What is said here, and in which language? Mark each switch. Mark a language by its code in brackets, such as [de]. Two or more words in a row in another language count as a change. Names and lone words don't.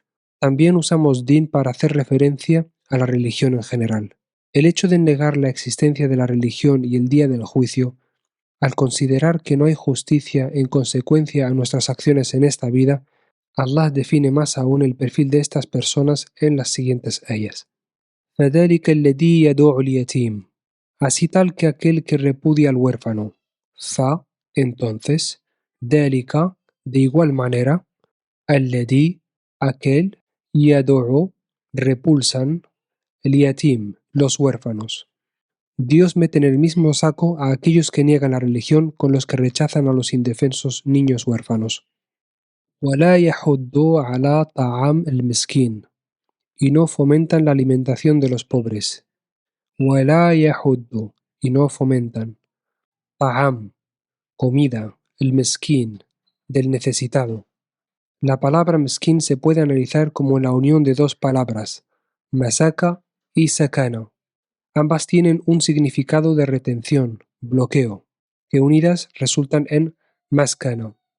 [es] También usamos Din para hacer referencia a la religión en general. El hecho de negar la existencia de la religión y el día del juicio, al considerar que no hay justicia en consecuencia a nuestras acciones en esta vida, Allah define más aún el perfil de estas personas en las siguientes ayas. [ar] فَذَلِكَ الَّذِي يَدُعُ الْيَتِيمَ. [es] Así tal que aquel que repudia al huérfano. Fa, entonces, ذَلِكَ, de igual manera, [ar] الَّذِي, aquel, يَدُعُ, repulsan, الْيَتِيم, [es] los huérfanos. Dios mete en el mismo saco a aquellos que niegan la religión con los que rechazan a los indefensos niños huérfanos. [ar] وَلَا يَحُضُّ عَلَى طَعَامِ الْمِسْكِينِ. [es] Y no fomentan la alimentación de los pobres. [ar] وَلَا يَحُضُّ. [es] Y no fomentan. طَعَام, comida, el mesquín, del necesitado. La palabra mesquín se puede analizar como la unión de dos palabras, masaka y sakana. Ambas tienen un significado de retención, bloqueo, que unidas resultan en maskana.